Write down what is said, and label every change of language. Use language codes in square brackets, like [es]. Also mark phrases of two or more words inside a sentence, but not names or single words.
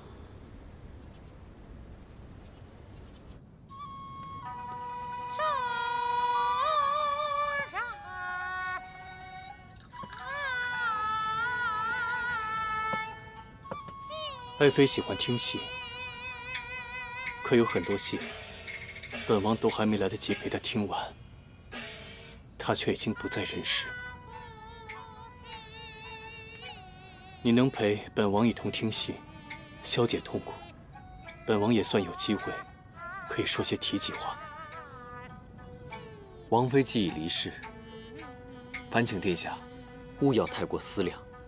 [zh] 爱妃喜歡聽戲。可有很多戲，本王都還沒來得及陪她聽完，她卻已經不在人世。你能陪本王一同听戏，消解痛苦，本王也算有机会，可以说些体己话。王妃既已离世，烦请殿下勿要太过思量。